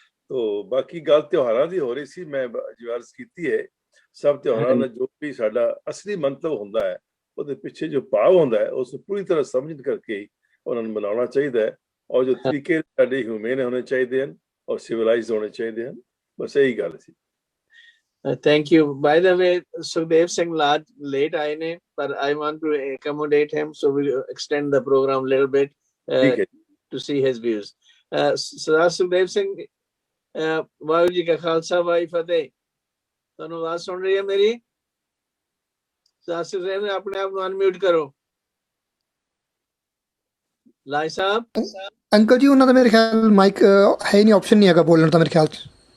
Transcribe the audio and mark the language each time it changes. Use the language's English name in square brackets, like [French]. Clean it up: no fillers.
[Punjabi] ਤੋ ਬਾਕੀ ਗੱਲ ਤਿਉਹਾਰਾਂ ਦੀ ਹੋ ਰਹੀ ਸੀ, ਮੈਂ ਅਰਜ਼ ਕੀਤੀ ਹੈ ਸਭ ਤਿਉਹਾਰਾਂ ਦਾ ਜੋ ਵੀ ਸਾਡਾ ਅਸਲੀ ਮੰਤਵ ਹੁੰਦਾ ਹੈ, ਉਹਦੇ ਪਿੱਛੇ ਜੋ ਭਾਵ ਹੁੰਦਾ ਹੈ, ਉਸ ਨੂੰ ਪੂਰੀ ਤਰ੍ਹਾਂ ਸਮਝ ਕਰਕੇ ਉਹਨਾਂ ਨੂੰ ਮਨਾਉਣਾ ਚਾਹੀਦਾ ਹੈ। ਔਰ ਜੋ ਤਰੀਕੇ ਸਾਡੇ ਹਿਊਮਨ ਹੋਣੇ ਚਾਹੀਦੇ ਹਨ ਔਰ ਸਿਵਲਾਈਜ਼ਡ ਹੋਣੇ ਚਾਹੀਦੇ ਹਨ। ਬਸ ਇਹੀ ਗੱਲ ਸੀ। [English] Thank you. By the way, Sukhdev Singh late [Punjabi] आए ने, [English] but I want to accommodate him, so we'll extend the program a little bit to see his views. [Punjabi] ਸਰਦਾਰ ਸੁਖਦੇਵ ਸਿੰਘ ਵਾਹਿਗੁਰੂ ਜੀ ਕਾ ਖਾਲਸਾ ਵਾਹਿਗੁਰੂ ਫਤਿਹ। ਤੁਹਾਨੂੰ ਆਵਾਜ਼ ਸੁਣ ਰਹੀ ਹੈ ਮੇਰੀ? ਸਰਦਾਰ ਸੁਖਦੇਵ ਨੇ ਆਪਣੇ ਆਪ ਨੂੰ ਅਨਮਿਊਟ ਕਰੋ। ਲਾਈ ਸਾਹਿਬ। ਅੰਕਲ ਜੀ ਉਹਨਾਂ ਦਾ ਮੇਰੇ ਖਿਆਲ ਮਾਈਕ ਹੈ ਨਹੀਂ, ਆਪਸ਼ਨ ਨਹੀਂ ਹੈਗਾ ਬੋਲਣ ਦਾ ਮੇਰੇ ਖਿਆਲ ਚ।